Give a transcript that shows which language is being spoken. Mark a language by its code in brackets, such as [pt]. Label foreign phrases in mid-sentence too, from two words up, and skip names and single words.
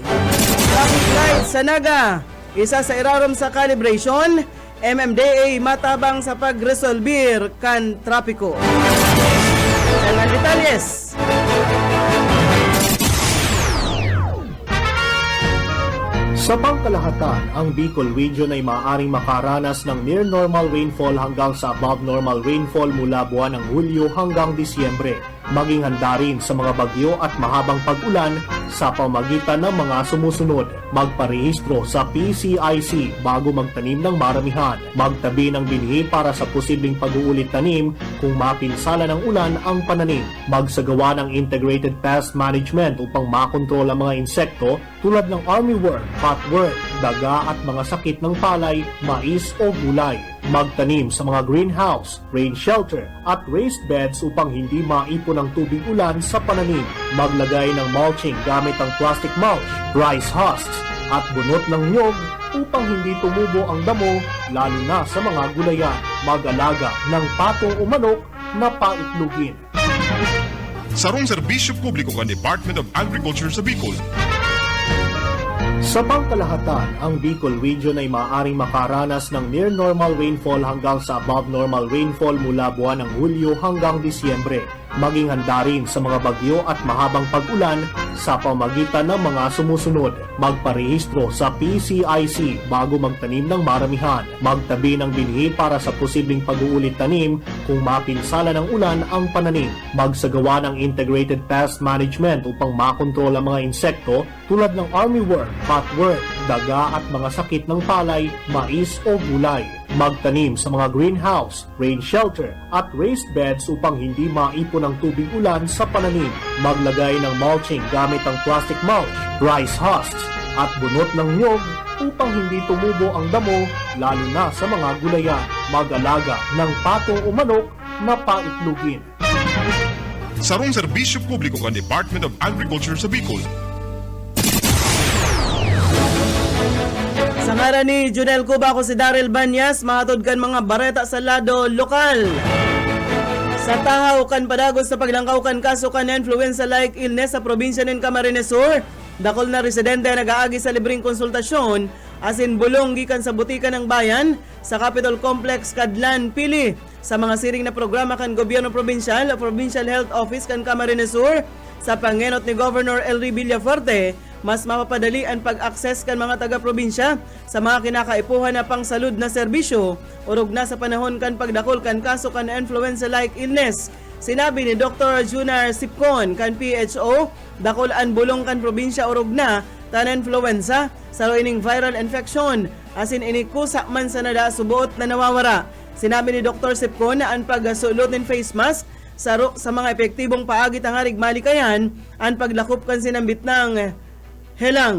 [bik] Traffic light sa Naga, isa sa irarom sa calibration, MMDA matabang sa pagresolbir kan trapiko. Ang detalyes. [tl] Sa pangkalahatan, ang Bicol Region ay maaaring makaranas ng [en] near normal rainfall [tl] hanggang sa [en] above normal rainfall [tl] mula buwan ng Hulyo hanggang Disyembre. Maging handa rin sa mga bagyo at mahabang pag-ulan sa pamagitan ng mga sumusunod. Magparehistro sa PCIC bago magtanim ng maramihan. Magtabi ng binhi para sa posibleng pag-uulit tanim kung mapinsala ng ulan ang pananim. Magsagawa ng [en] integrated pest management [tl] upang makontrol ang mga insekto tulad ng armyworm, cutworm, daga at mga sakit ng palay, mais o gulay. Magtanim sa mga greenhouse, [en] rain shelter [tl] at [en] raised beds [tl] upang hindi maipon ang tubig ulan sa pananim. Maglagay ng mulching gamit ang [en] plastic mulch, rice husks [tl] at bunot ng nyog upang hindi tumubo ang damo lalo na sa mga gulayan. Mag-alaga ng patong o manok na paitlugin. [bik] Sarong serbisyo publiko kan Department of Agriculture sa Bicol. [tl] Sa pangkalahatan, ang Bicol Region ay maaaring makaranas ng [en] near normal rainfall [tl] hanggang sa [en] above normal rainfall [tl] mula buwan ng Hulyo hanggang Disyembre. Maging handa rin sa mga bagyo at mahabang pag-ulan sa pamagitan ng mga sumusunod. Magparehistro sa PCIC bago magtanim ng maramihan. Magtabi ng binhi para sa posibleng pag-uulit tanim kung mapinsala ng ulan ang pananim. Magsagawa ng [en] integrated pest management [tl] upang makontrol ang mga insekto tulad ng armyworm, cutworm, daga at mga sakit ng palay, mais o gulay. Magtanim sa mga greenhouse, [en] rain shelter [tl] at [en] raised beds [tl] upang hindi maipon ang tubig ulan sa pananim. Maglagay ng mulching gamit ang [en] plastic mulch, rice husks [tl] at bunot ng niyog upang hindi tumubo ang damo lalo na sa mga gulayan. Mag-alaga ng patong o manok na paitlugin. [bik] Sarong serbisyo publiko kan Department of Agriculture sa Bicol. Sa ngaran ni Junel Cuba, ako si Daryl Banyas, mahatod kan mga bareta sa lado lokal. Sa tahaw kan padagos sa paglangkaw kan kaso kan [en] influenza like illness [bik] sa probinsya ng Camarines Sur, dakol na residente nag-aagi sa libreng konsultasyon asin bulong gikan sa butika ng bayan sa Capitol Complex Kadlan Pili sa mga siring na programa kan gobyerno probinsyal o Provincial Health Office kan Camarines Sur sa pangenot ni Governor Elry Villafuerte. Mas mapapadali ang pag-access kan mga taga-probinsya sa mga kinakaipuhan na pangsalud na serbisyo urog na sa panahon kan pagdakol kan kaso kan [en] influenza-like illness. [bik] Sinabi ni Dr. Junar Sipcon kan PHO, dakol ang bulong kan probinsya urog na tan influenza sa ining viral infection asin inikusa man sa nada subuot na nawawara. Sinabi ni Dr. Sipcon na ang pagsulot ng [en] face mask [bik] sa mga epektibong paagi tangarig malikayan ang paglakop kan sinambit ng helang.